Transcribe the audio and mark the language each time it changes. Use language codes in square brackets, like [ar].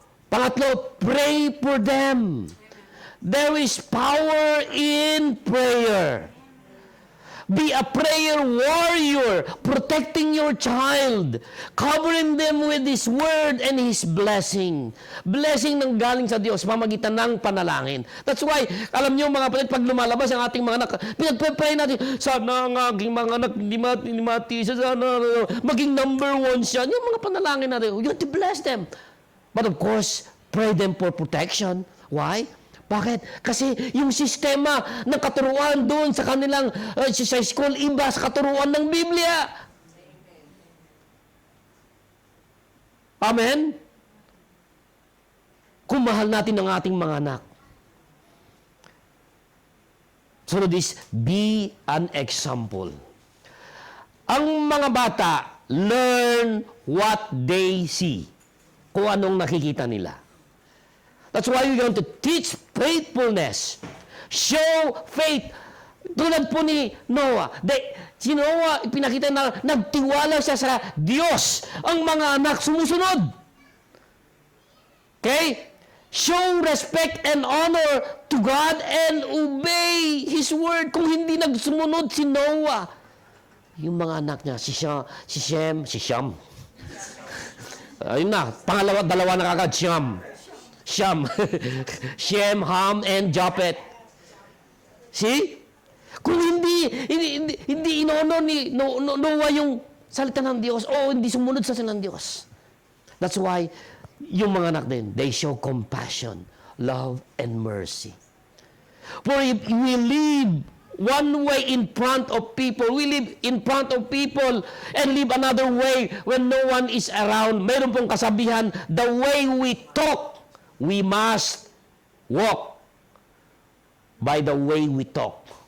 [tl] Pangatlo, [en] pray for them. There is power in prayer. Be a prayer warrior, protecting your child, covering them with His Word and His blessing. [tl] Blessing ng galing sa Diyos, pamagitan ng panalangin. [en] That's why, [tl] alam niyo mga kapatid, pag lumalabas ang ating mga anak, pinagpapray natin, sana ang aking mga anak, hindi mati, sana maging number 1 siya. Yung mga panalangin natin, [en] you have to bless them. But of course, pray them for protection. Why? [tl] Bakit? Kasi yung sistema ng katuruan doon sa kanilang sa school, iba sa katuruan ng Biblia. Amen? Kung mahal natin ang ating mga anak. [en] So this, be an example. [tl] Ang mga bata, [en] learn what they see. [tl] Kung anong nakikita nila. [en] That's why we're going to teach faithfulness. Show faith. [tl] Tulad po ni Noah. Si Noah, pinakita na nagtiwala siya sa Diyos. Ang mga anak sumusunod. Okay? [en] Show respect and honor to God and obey His word. [tl] Kung hindi nagsumunod si Noah, yung mga anak niya, si Shem. Ayun na, dalawa na kagad, Shem, Ham, and Japhet. [en] See? [tl] Kung hindi inono ni Noah yung salita ng Diyos, o hindi sumunod sa salita ng Diyos. [en] That's why, [tl] yung mga anak din, [en] they show compassion, love, and mercy. For if we live one way in front of people, we live in front of people and live another way when no one is around. [tl] Meron pong kasabihan, [en] the way we talk, we must walk by the way we talk.